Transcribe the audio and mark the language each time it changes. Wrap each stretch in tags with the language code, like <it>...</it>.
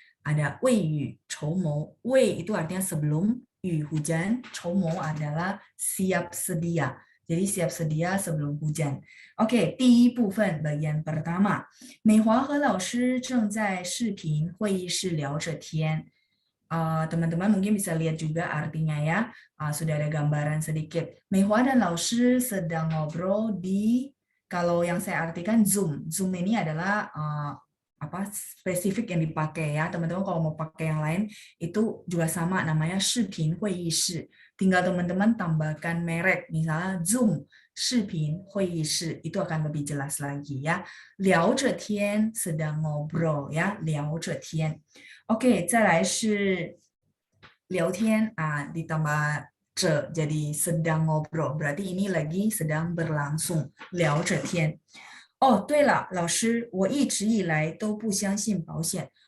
<id>Ada 未雨绸缪, 未 itu artinya sebelum, 雨 hujan, 绸缪 adalah siap sedia. Jadi siap sedia sebelum hujan. Oke,</id> <zh>第一部分</zh> <id>bagian pertama.</id> <zh>美华和老师正在视频会议室聊着天。</zh> <id>Teman-teman mungkin bisa lihat juga artinya ya. Sudah ada gambaran sedikit. 美华 dan 老师 sedang ngobrol di, kalau yang saya artikan Zoom. Zoom ini adalah spesifik yang dipakai ya. Teman-teman kalau mau pakai yang lain itu juga sama, namanya 视频会议室. Tinggal teman-teman tambahkan merek, misalnya Zoom 视频会议室, itu akan lebih jelas lagi ya. 聊着天 sedang ngobrol ya, 聊着天. Oke, 再来是聊天 ditambah 着 jadi sedang ngobrol, berarti ini lagi sedang berlangsung, 聊着天.</id> <zh>哦，对了，老师，我一直以来都不相信保险。</zh>